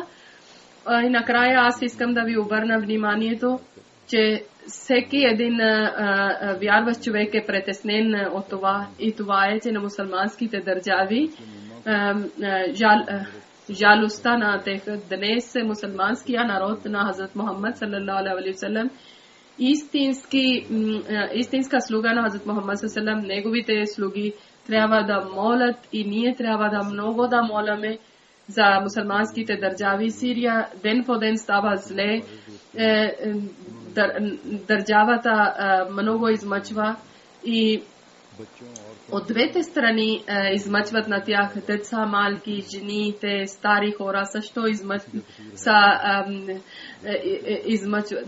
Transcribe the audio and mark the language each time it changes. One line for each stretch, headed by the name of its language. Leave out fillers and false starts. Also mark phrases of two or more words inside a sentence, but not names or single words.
Bulgarian: И накрая аз искам да ви обърна вниманието, че всеки един вярващ човек е притеснен от това. И това е, че на мусулманските държави жалостта на тях. Днес мусулманския народ на Хазрат Мухаммад
Arabic: صلى الله عليه وسلم
Bulgarian: Истинска слуга на Хазрат Мухаммад
Arabic: صلى الله عليه
Bulgarian: неговите слуги трябва да молят и ние трябва да много да моламе за мусулманските държави. Сирия ден по ден става зле. Държавата много измъчва и от двете страни измъчват на тях деца, малки, жените, стари хора също измъчват.